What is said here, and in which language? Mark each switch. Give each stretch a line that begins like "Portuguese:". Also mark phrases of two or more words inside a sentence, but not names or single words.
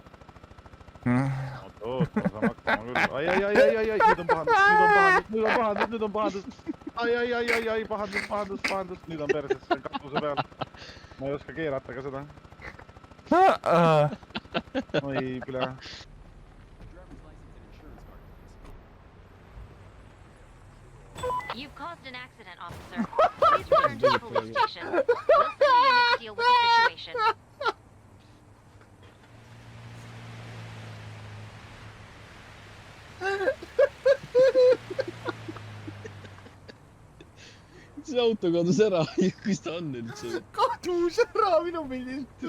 Estonian: oot, ma saan hakkama küll. Ai, nüüd on pahandus. Ai, pahandus. Nüüd on perses katuse peal. Ma ei oska keerata ka seda. Oi, pile.
English: You've caused an accident, officer. Please return to the police station. We'll send a unit to deal with the situation.
Estonian: see auto kadus ära, kus ta on üldse? Kadus ära minu pildist.